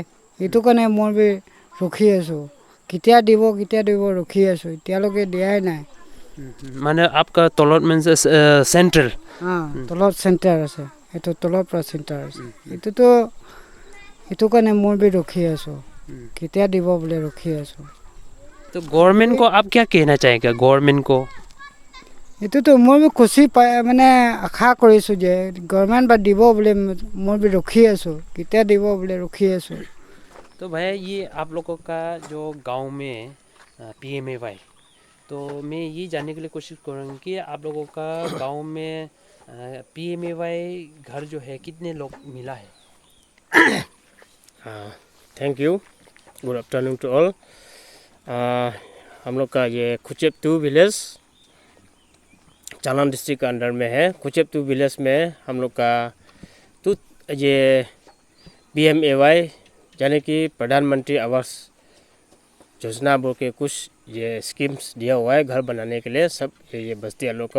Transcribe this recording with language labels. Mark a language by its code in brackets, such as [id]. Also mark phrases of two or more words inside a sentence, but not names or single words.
[as] সেইটো কাৰণে মই ৰখি আছোঁ, কেতিয়া দিব ৰখি আছোঁ, এতিয়ালৈকে দিয়াই নাই। মানে आपका তলত মানে সেন্ট্ৰেল তলত চেণ্টাৰ আছে, এইটো তলৰ পৰা চেণ্টাৰ আছে। এইটো কাৰণে মই ৰখি আছোঁ, কেতিয়া দিব বোলে ৰখি আছোঁ। [hi] तो गवर्नमेंट को आप क्या कहना चाहेगा गवर्नमेंट को? [as] এইটোতো মই খুচি পাই মানে আশা কৰিছোঁ যে গভৰ্ণমেণ্ট বা দিব বোলে, মই ৰখি আছোঁ, কেতিয়া দিব বোলে ৰখি আছোঁ। [hi] तो भैया ये आप लोगों का जो गांव में PMAY, तो मैं ये जानने के लिए कोशिश करूँगा कि आप लोगों का गांव में PMAY घर जो है कितने लोग मिला है? [en] Thank you, good afternoon to all. [hi] हम लोग का ये खुचेप 2 विलेज चालान डिस्ट्रिक्ट के अंडर में है। खुचेप 2 विलेज में हम लोग का तो ये PMAY यानी कि प्रधानमंत्री आवास योजना बोल के कुछ ये स्कीम्स दिया हुआ है घर बनाने के लिए सब ये बस्ती वालों को।